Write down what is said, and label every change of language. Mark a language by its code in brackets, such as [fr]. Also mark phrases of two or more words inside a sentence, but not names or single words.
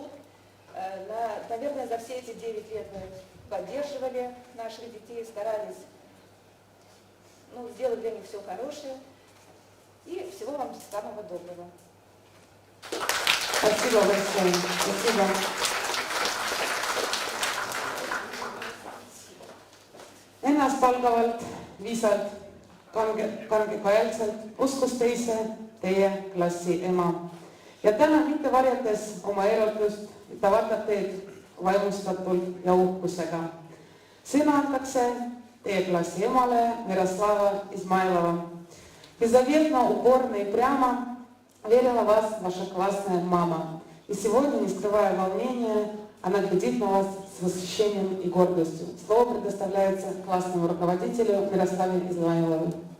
[ru] Наверное, за все эти 9 лет вы поддерживали наших детей, старались сделать для них все хорошее. И всего вам самого доброго. Спасибо большое. Спасибо. [et] Ennastsalgavalt, viisalt, kangekaelselt uskus teise teie klassi ema. Ja täna mitte varjates oma eraldust, ta vaatab teid vaimustatult ja uhkusega. Sõna antakse teie klassi emale Miroslava Измайлова. [ru] Беззаветно, упорно и прямо верила в вас ваша классная мама. И сегодня, не скрывая волнения, она глядит на вас с восхищением и гордостью. Слово предоставляется классному руководителю Мирославе Измайловой.